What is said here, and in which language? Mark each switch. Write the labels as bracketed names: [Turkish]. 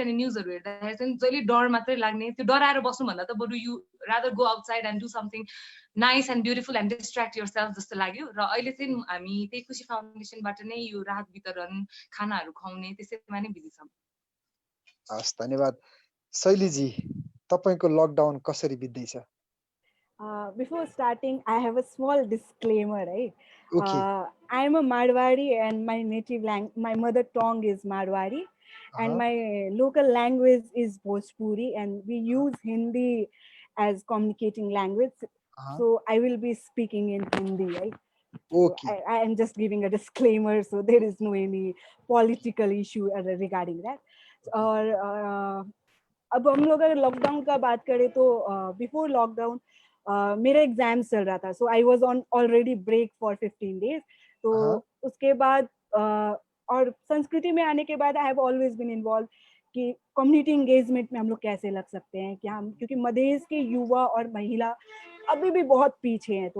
[Nepali] अनि न्युजहरू हेर्दाखेरि चाहिँ जहिले डर मात्रै लाग्ने, त्यो डराएर बस्नुभन्दा त बरु [English] you rather go outside and do something nice and beautiful and distract yourself [Nepali] जस्तो लाग्यो। र अहिले चाहिँ हामी त्यही खुसी फाउन्डेसनबाट नै यो राहत वितरण, खानाहरू खुवाउने त्यसैमा नै बिजी छौँ। हस्, धन्यवाद। शैलीजी, तपाईको लकडाउन कसरी बित्दैछ? [English] Before starting, I have a small disclaimer, right? Okay. I am a Marwari and my mother tongue is Marwari, and my local language is Bhojpuri, and we use Hindi as communicating language. So I will be speaking in Hindi, right? Okay. So I am just giving a disclaimer, so there is no any political issue regarding that. [Hindi] और अब हम लोग अगर lockdown का बात करें तो [English] before lockdown [Hindi] मेरा एग्जाम चल रहा था, [English] So I was on already break for 15 days. [Hindi] तो उसके बाद और संस्कृति में आने के बाद [English] I have always been involve [Hindi] कि कम्युनिटी एंगेजमेंट में हम लोग कैसे लग सकते हैं, कि हम, क्योंकि मधेश के युवा और महिला अभी भी बहुत पीछे हैं।